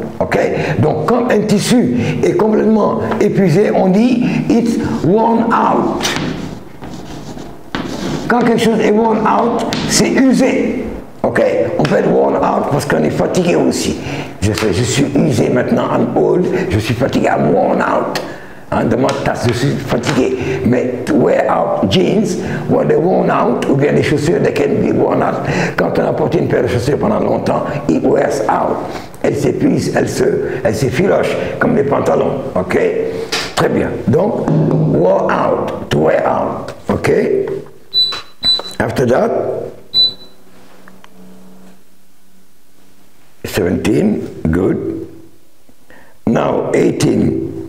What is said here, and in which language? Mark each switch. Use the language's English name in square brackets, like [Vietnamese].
[French] Ok, donc quand un tissu est complètement épuisé, on dit [English] it's worn out. [French] Quand quelque chose est worn out, c'est usé. Ok, on peut être worn out parce qu'on est fatigué aussi. Je suis usé maintenant, [English] I'm old, [French] je suis fatigué, [English] I'm worn out. [French] De ma tasse, je suis fatigué. Mais [English] to wear out jeans, when they're worn out, [French] ou bien les chaussures, [English] they can be worn out. [French] Quand on a porté une paire de chaussures pendant longtemps, [English] it wears out. [French] Elles s'épuisent, elles s'effilochent comme les pantalons. Ok? Très bien. Donc, [English] wore out, to wear out. Ok? After that, 17, good. Now 18.